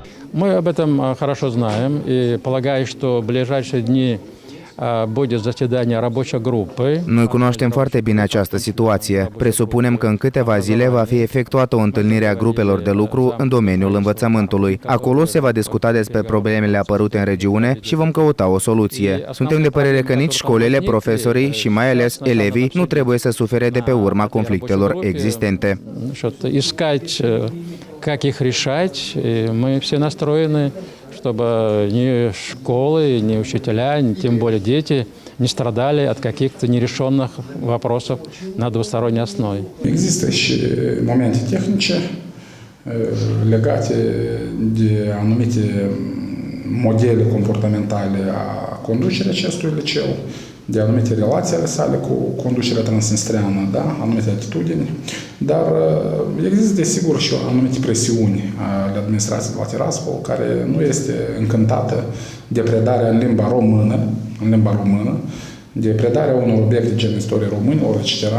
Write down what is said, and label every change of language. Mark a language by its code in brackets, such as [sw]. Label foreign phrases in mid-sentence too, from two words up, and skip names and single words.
[ru] Мы об этом хорошо знаем и полагаю, что в ближайшие дни будет заседание рабочей группы. [ro] Noi cunoaștem foarte bine această situație. Presupunem că în câteva zile va fi efectuată o întâlnire a grupelor de lucru în domeniul învățământului. Acolo se va discuta despre problemele apărute în regiune și vom căuta o soluție. Suntem de părere că nici școlile, profesorii și mai ales elevii nu trebuie să sufere de pe urma conflictelor existente. [ru] Как их решать, и мы все настроены, чтобы ни школы, ни учителя, ни тем более дети не страдали от каких-то нерешенных вопросов на двусторонней основе. [ro] Există și momente tehnice legate de anumite modele comportamentale a conducerii acestui liceu, de anumite relații ale sale cu conducerea transnistreană, da? Anumite atitudini, dar există desigur și anumite presiuni ale administrației de la Tiraspol, care nu este încântată de predarea în limba română, de predarea unor obiecte gen istorie românilor, etc.